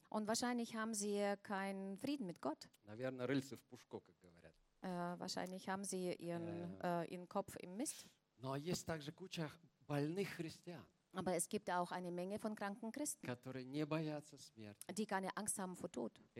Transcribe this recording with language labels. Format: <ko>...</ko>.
<de>Und wahrscheinlich haben sie keinen Frieden mit Gott.</de> <ru>Наверное, рыльце в пушку, как говорят.</ru> <de>Wahrscheinlich haben sie ihren, ihren Kopf im Mist.</de> <ru>Но есть также куча больных христиан.</ru> <de>Aber es gibt auch eine Menge von kranken Christen, die keine Angst haben vor Tod.</de>